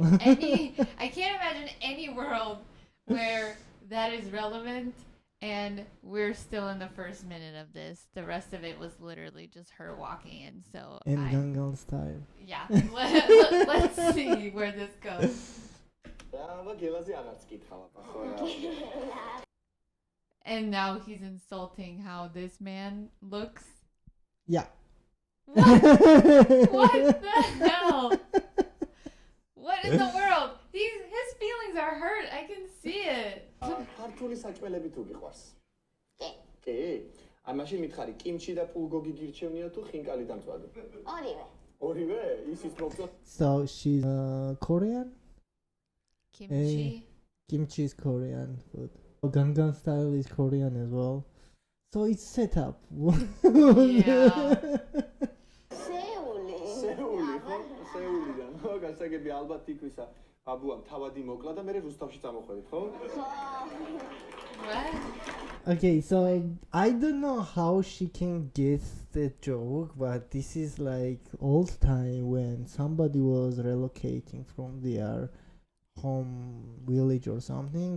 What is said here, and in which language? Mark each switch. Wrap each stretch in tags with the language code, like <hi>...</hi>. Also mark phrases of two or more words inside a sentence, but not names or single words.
<en>I can't imagine any world where that is relevant. And we're still in the first minute of this. The rest of it was literally just her walking in. So And Gangnam Style. yeah, let's see where this goes.</en> <ka>და აბა გელაზე აღარც კითხავ აბა ხო რა.</ka> <en>And now he's insulting how this man looks. Yeah. What? What the hell? What in the world? His feelings are hurt. I can see it.</en> <ka>ქართული საჭმელები თუ გიყვარს? კი. კი. ან მაშინ მითხარი კიმჩი და ფულგოგი გირჩევნია თუ ხინკალი დამწვადო? ორივე. ორივე? ისიც მოგწონს?</ka> <en>So she's Korean? Kimchi. Kimchi is Korean food. Gangnam Style is Korean as well. So it's set up. Yeah.</en> <ka>სეული. სეული ხო? სეულიდან. ხო, გასაგები ალბათ იქვისა. ბაბუამ თავადი მოკლა და მე რუსთავში წამოხვედით, ხო?</ka> <en>What? Okay, so I don't know how she can get the joke, but this is like old time when somebody was relocating from their home village or something.</en>